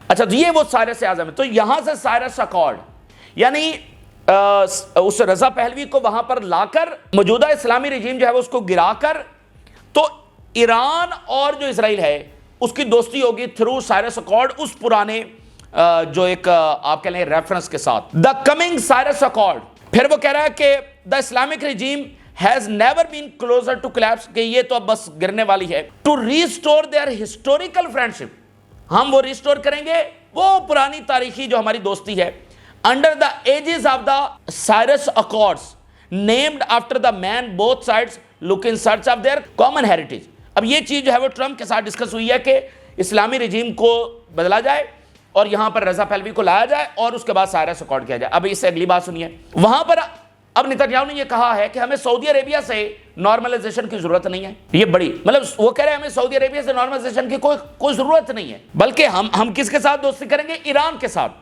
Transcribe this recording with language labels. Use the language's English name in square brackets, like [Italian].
[Urdu] اچھا, تو یہ وہ سائرس اعظم ہے. تو یہاں سے سائرس اکارڈ یعنی اس رضا پہلوی کو وہاں پر لا کر موجودہ اسلامی رجیم جو ہے وہ اس کو گرا کر, تو ایران اور جو اسرائیل ہے اس کی دوستی ہوگی تھرو سائرس اکارڈ, اس پرانے جو ایک آپ کہہ لیں ریفرنس کے ساتھ, دا کمنگ سائرس اکارڈ. پھر وہ کہہ رہا ہے کہ the Islamic regime [English] has never been closer to collapse, [Urdu] کہ یہ تو اب بس گرنے والی ہے. [English] to restore their historical friendship, [Urdu] ہم وہ ریسٹور کریں گے وہ پرانی تاریخی جو ہماری دوستی ہے, [English] under the aegis of the Cyrus Accords named after the man both sides look in search of their common heritage. [Urdu] اب یہ چیز جو ہے وہ ٹرمپ کے ساتھ ڈسکس ہوئی ہے کہ اسلامی رجیم کو بدلا جائے اور یہاں پر رضا پہلوی کو لایا جائے اور اس کے بعد سائرس اکارڈ کیا جائے. اب اس سے اگلی بات سنیے, وہاں پر اب نتنیاہو نے یہ کہا ہے کہ ہمیں سعودی عربیہ سے نارملائزیشن کی ضرورت نہیں ہے. یہ بڑی مطلب وہ کہہ رہے ہیں ہمیں سعودی عربیہ سے نارملائزیشن کی کوئی ضرورت نہیں ہے, بلکہ ہم کس کے ساتھ دوستی کریں گے, ایران کے ساتھ.